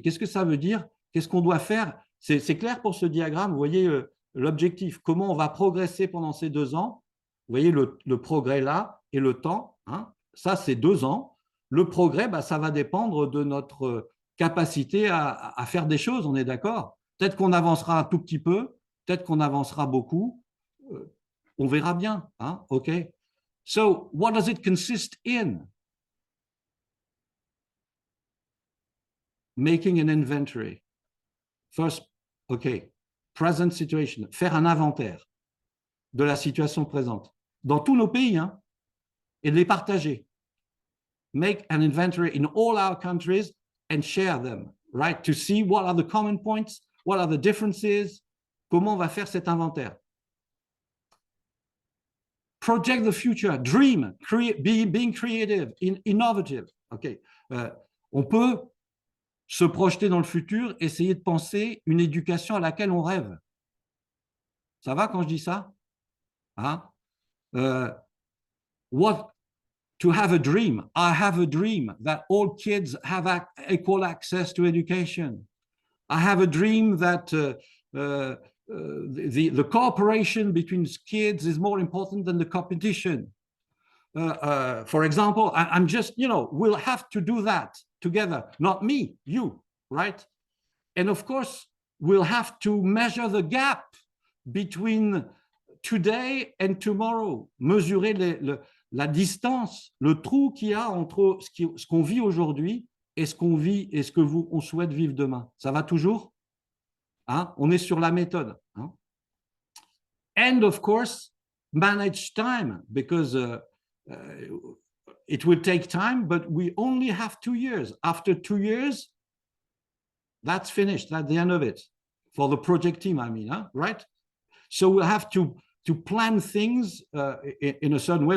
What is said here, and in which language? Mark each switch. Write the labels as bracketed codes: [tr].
[fr] Qu'est-ce que ça veut dire? Qu'est-ce qu'on doit faire? C'est clair pour ce diagramme. Vous voyez l'objectif, comment on va progresser pendant ces 2 ans. Vous voyez le progrès là et le temps. Hein, ça, c'est 2 ans. Le progrès, bah, ça va dépendre de notre capacité à faire des choses, on est d'accord? Peut-être qu'on avancera un tout petit peu, peut-être qu'on avancera beaucoup. On verra bien. Hein, OK. [en] So, what does it consist in? Making an inventory. First, OK, present situation, [fr] faire un inventaire de la situation présente dans tous nos pays, hein, et de les partager. [en] Make an inventory in all our countries and share them, right? To see what are the common points, what are the differences, [fr] comment on va faire cet inventaire. [en] Project the future, dream, being creative, innovative. [fr] OK, on peut se projeter dans le futur, essayer de penser une éducation à laquelle on rêve. Ça va quand je dis ça? Hein? [en] To have a dream. I have a dream that all kids have equal access to education. I have a dream that the cooperation between kids is more important than the competition. For example, I'm just, we'll have to do that together, not me, you, right? And of course, we'll have to measure the gap between today and tomorrow, [fr] mesurer la distance, le trou qu'il y a entre ce qu'on vit aujourd'hui et ce qu'on vit et ce que on souhaite vivre demain. Ça va toujours? Hein? On est sur la méthode. Hein? [en] And of course, manage time, because it will take time, but we only have 2 years. After 2 years, that's finished. That's the end of it. For the project team, I mean, huh? Right? So we'll have to plan things in a certain way.